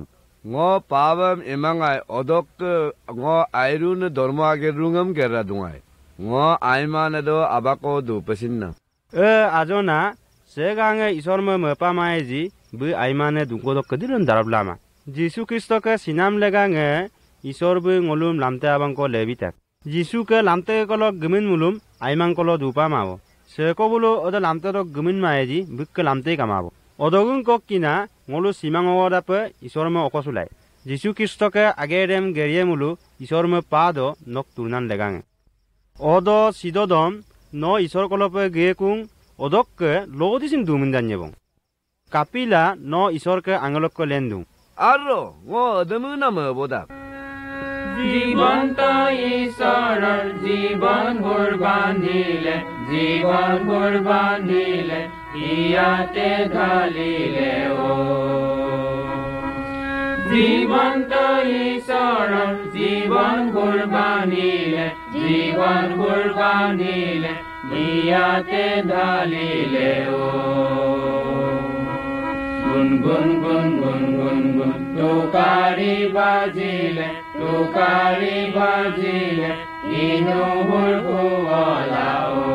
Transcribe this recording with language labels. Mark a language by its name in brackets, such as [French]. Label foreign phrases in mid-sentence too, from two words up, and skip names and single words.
[Mising] ngo pawam emangai odok ngo airun dormage rungam gerra dungai ngo aimane do abako du pesinna ajona segange isorme mepa maeji bu aimane dunkodok kedilun darablama Jisu Kristo ke sinam legange isor bu ngolum lamte abangko lebitak Jisu ke lamte kolok gemin mulum aimang kolo dupa mawo seko bulo oda lamte dok gemin maeji bukke lamte kamabo Odogun kokkina ngolu simang odape isorme okosulai. Jisu Kristoke agerem geriemulu isorme pado nok turnan legange. Odo sidodom no isor kolope geekung odokke lodisim dumindanyebong. Kapila no isorke angelokke lendung. Arro ngo demuna me bodak. [Assamese] জীবন্ত ঈশ্বৰৰ জীৱন কুৰবানিলে ইয়াতে ঢালিলে জীৱন্ত ঈশ্বৰৰ জীৱন কুৰবানিলে ইয়াতে ঢালিলে গুণ গুণ গুণ গুণ গুণ গুণ টোকাৰি বাজিলে ইনুহুৰ কুঁৱলাও